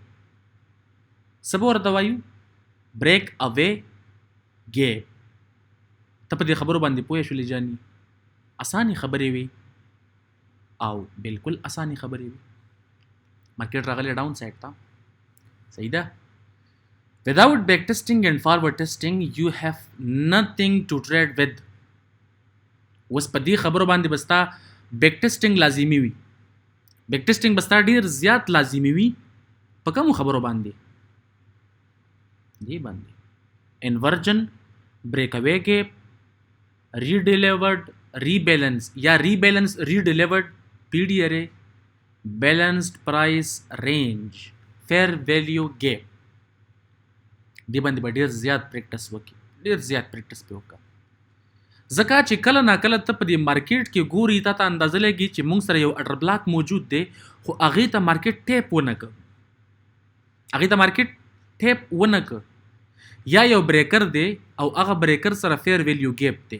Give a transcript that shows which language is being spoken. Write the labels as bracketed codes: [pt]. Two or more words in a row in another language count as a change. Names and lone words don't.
[ps] څه به ورته وایو؟ [en] break away gap. [ps] ته په دې خبرو باندې پوه شولې جاني؟ اسانې خبرې وي او بالکل اسانې خبرې وي. مارکیټ راغلی [en] down side [ps] ته، صحیح ده. [en] Without back testing and forward testing, you have nothing to trade with. [ps] اوس په دې خبرو باندې بستا [en] back testing [ps] لازمي وي. [en] back testing [ps] بستا ډیر زیات لازمي وي. په کومو خبرو باندې؟ دې باندې انورجن، [en] break away gap, [ps] ریډیلیورډ، ریبیلنس یا [en] rebalance redelivered, PD array, balanced price range, fair value gap. [ps] دې باندې به ډېر زیات پریکټس وکړي، ډېر زیات پریکټس پې وکړه. ځکه چې کله ناکله ته په دې مارکیټ کې ګوري، تا ته اندازه لګي چې موږ سره یو [en] order block [ps] موجود دی، خو هغې ته مارکیټ ټیپ ونه کړ، هغې ته مارکیټ ټیپ ونه کړ، یا یو بریکر دی او هغه بریکر سره [en] fair value gap [ps] دی.